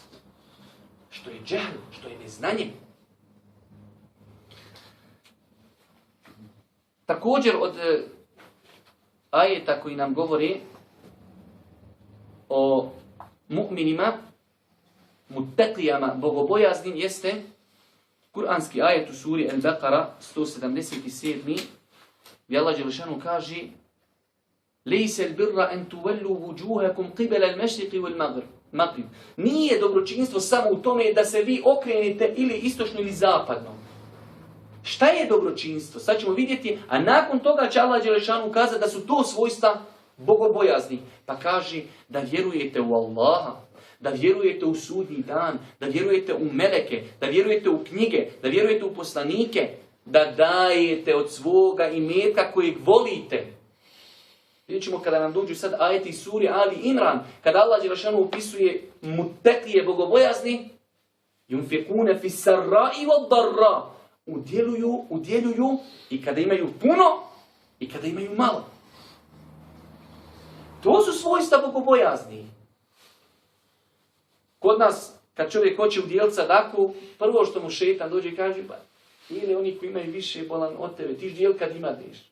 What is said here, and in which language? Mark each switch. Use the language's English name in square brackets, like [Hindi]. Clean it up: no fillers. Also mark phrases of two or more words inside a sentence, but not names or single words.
[Bosnian] Što je džehl, što je neznanje. Također od ajeta koji nam govori o mu'minima, muttaqijama, bogobojaznim, jeste kuranski ajet u suri Al-Baqara 177. gdje Allah dželešanu kaže [Arabic] لَيْسَ الْبِرَّ أَنْ تُوَلُّوا وُجُوهَكُمْ قِبَلَ الْمَشْرِقِ وَالْمَغْرِبِ. [Bosnian] Nije dobročinstvo samo u tome da se vi okrenete ili istočno ili zapadno. Šta je dobročinstvo? Sad ćemo vidjeti, a nakon toga će Allah dželešanu kazati da su to svojstva bogobojazni. Pa kaže da vjerujete u Allaha, da vjerujete u sudnji dan, da vjerujete u meleke, da vjerujete u knjige, da vjerujete u poslanike, da dajete od svoga imetka kojeg volite. Vidjet ćemo kada nam dođu sad ajeti suri Ali Imran, kada Allah dželešanu opisuje mutekije bogobojazni, [Arabic] ينفقون في السراء والضراء, [Bosnian] udjeljuju i kada imaju puno i kada imaju malo. To su svojstva bogobojazni. Kod nas, kad čovjek hoće udjeliti sadaku, prvo što mu šetan dođe i kaže, pa ili oni koji imaju više bolan od tebe, ti ždijel kad imaš.